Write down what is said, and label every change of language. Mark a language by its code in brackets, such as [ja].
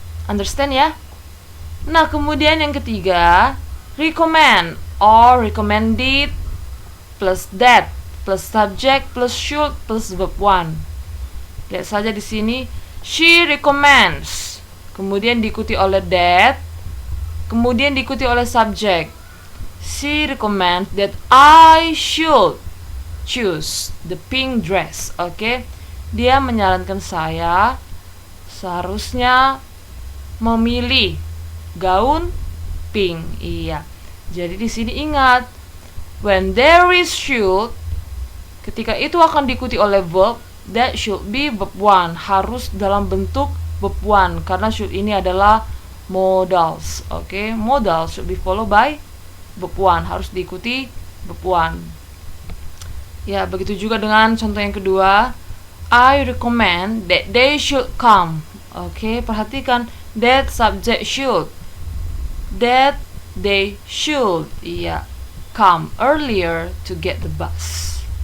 [en] Understand ya? [id] Nah, kemudian yang ketiga, [en] recommend or recommended plus that plus subject plus should plus verb 1. [id] Lihat saja di sini, she recommends, kemudian diikuti oleh that, kemudian diikuti oleh subject. [en] She recommends that I should choose the pink dress. [id] Oke, dia menyarankan saya seharusnya memilih gaun pink. Iya. Jadi di sini ingat, [en] when there is should, [id] ketika itu akan diikuti oleh verb, [en] that should be verb 1, [id] harus dalam bentuk verb 1 karena should ini adalah modals. [en] Oke, modal should be followed by verb 1, [id] harus diikuti verb 1. Ya, begitu juga dengan contoh yang kedua, [en] I recommend that they should come. Oke, [id] perhatikan [en] that subject should, that they should, iya, come earlier to get the bus.